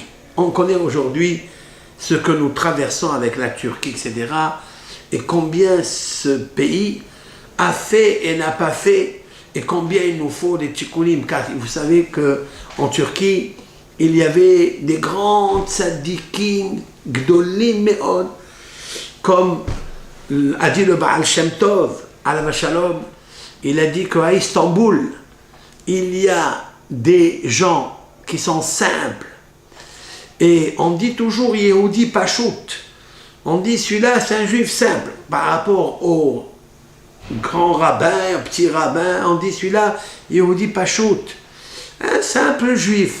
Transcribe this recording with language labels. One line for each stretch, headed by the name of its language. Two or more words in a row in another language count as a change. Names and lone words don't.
French: On connaît aujourd'hui ce que nous traversons avec la Turquie, etc. Et combien ce pays a fait et n'a pas fait, et combien il nous faut des tikkunim, car vous savez qu'en Turquie, il y avait des grands tzadikim,
Hebrew: גדולים מאוד,
French: comme a dit le Baal Shem Tov,
Hebrew: עליו השלום,
French: il a dit qu'à Istanbul, il y a des gens qui sont simples, et on dit toujours
Hebrew: יהודי פשוט,
French: on dit celui-là c'est un juif simple, par rapport au grand rabbin, au petit rabbin, on dit celui-là
Hebrew: יהודי פשוט,
French: un simple juif.